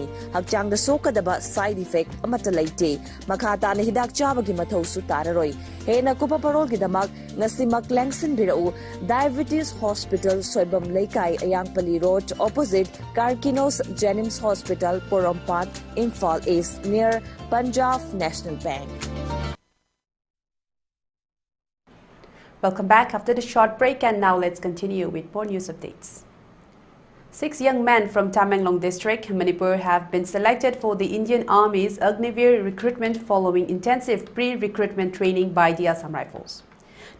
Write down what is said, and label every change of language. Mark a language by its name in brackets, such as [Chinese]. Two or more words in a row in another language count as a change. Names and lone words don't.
[Manipuri] Hakchang da sokadaba [English] side effect [Manipuri] amata laite. Makata na hidak chabagi mathaw su tararoy. Hena kupa parol gidamak ngasimak langsin birau Diabetes Hospital Soibam Laikai Ayangpali Road opposite Karkinos Jenims Hospital Porompat Imphal East near Punjab National Bank. [English] Welcome back after the short break, and now let's continue with more news updates. 6 young men from Tamenglong district, Manipur, have been selected for the Indian Army's Agniveer recruitment following intensive pre-recruitment training by the Assam Rifles.